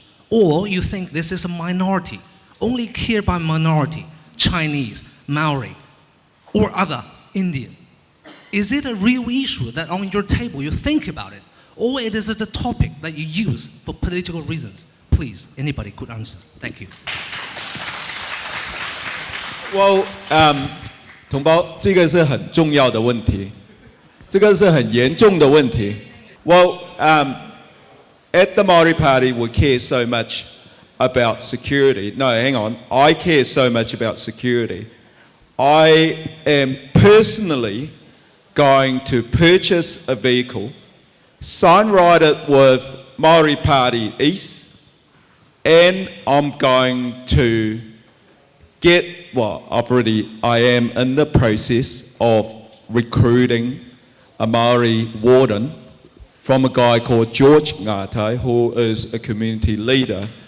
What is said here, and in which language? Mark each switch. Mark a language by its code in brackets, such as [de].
[en] Or you think this is a minority, only cared by minority, Chinese, Maori, or other Indian? Is it a real issue that on your table you think about it? Or it is a topic that you use for political reasons? Please, anybody could answer. Thank you. [zh] Well, 同胞，这个是很重要的问题，这个是很严重的问题。 [en] Well, at the Māori Party, we care so much about security. No, hang on. I care so much about security. I am personally going to purchase a vehicle, signwrite it with Māori Party East, and I'm going to I am in the process of recruiting a Māori warden from a guy called George Ngātai, who is a community leader.